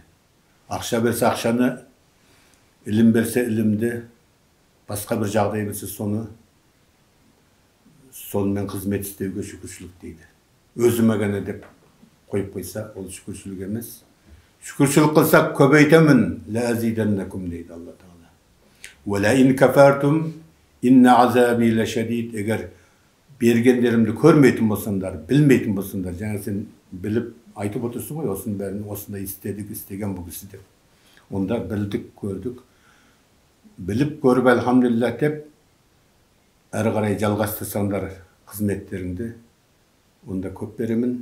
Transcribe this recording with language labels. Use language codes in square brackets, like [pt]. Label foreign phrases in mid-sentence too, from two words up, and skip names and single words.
[kk] Ақша берсе ақшаны, ілім берсе ілімді, басқа бір жағдай берсе сонымен қызмет істеуге шүкіршілік дейді. Өзіме ғана деп қойып қойса, ол шүкіршілік емес. Шүкіршілік қылсақ көбейтемін, ләзиденнакум дейді Алла Тағала. [ar] وَلَئِنْ كَفَرْتُمْ إِنَّ عَذَابِي لَشَدِيدٌ. [kk] Егер бергендерімді көрмейтін болсаңдар, білмейтін болсаңдар, жаңа сен біліп айтып отырсың ғой, осының бәрін осындай істедік, істеген бұл кісі деп. Онда білдік, көрдік. Біліп көріп әлхамдулилля деп, әрі қарай жалғастырсаңдар қызметтеріңді, онда көп беремін.